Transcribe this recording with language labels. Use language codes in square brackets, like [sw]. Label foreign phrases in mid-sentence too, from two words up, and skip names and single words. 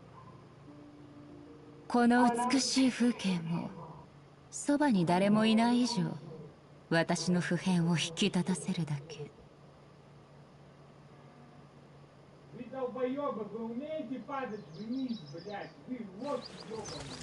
[ja] この美しい風景もそばに誰もいない以上、私の普遍を引き立たせるだけ。 [ru] Вы долбоёбы, вы умеете падать вниз, блядь? Вы вот ёбаные.